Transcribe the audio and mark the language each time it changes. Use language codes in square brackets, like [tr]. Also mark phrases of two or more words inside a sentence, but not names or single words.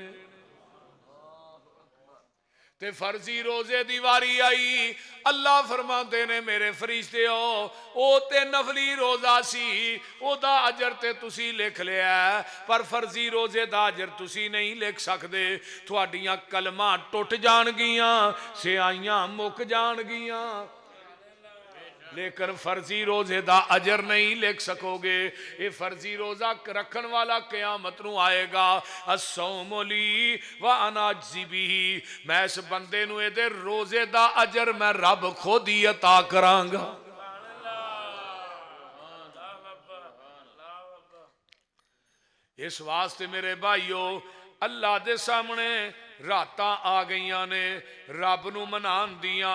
[pa] تے فرضی روزے دی واری آئی، اللہ فرماتے نے میرے فرشتے او تے نفلی روزہ سی، اوہدا اجر تے تسی لکھ لیا، پر فرضی روزے دا اجر تسی نہیں لکھ سکدے. تہاڈیاں قلماں ٹٹ جانگیاں، سیاہیاں مک جانگیاں، لیکن فرضی روزے دا اجر نہیں لکھ سکو گے. ایہ فرضی روزہ رکھن والا قیامت نوں آئے گا, [ar] الصوم لي و أنا أجزي به, [pa] میں اس بندے نوں ایہدے روزے دا اجر میں رب خود ہی عطا کراں گا. اس واسطے میرے بھائیو اللہ دے سامنے راتاں آ گئیاں نے رب نوں منان دیاں.